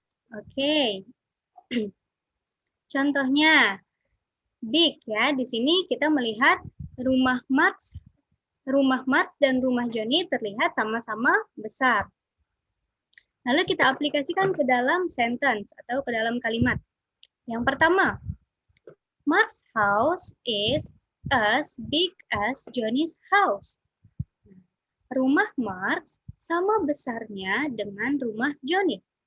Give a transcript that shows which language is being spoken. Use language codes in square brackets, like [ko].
[id] Oke. Contohnya big ya. Di sini kita melihat rumah Max dan rumah Johnny terlihat sama-sama besar. Lalu kita aplikasikan ke dalam sentence atau ke dalam kalimat. Yang pertama, [en] Mark's house is as big as Johnny's house. [id] Rumah Mark sama besarnya dengan rumah Johnny.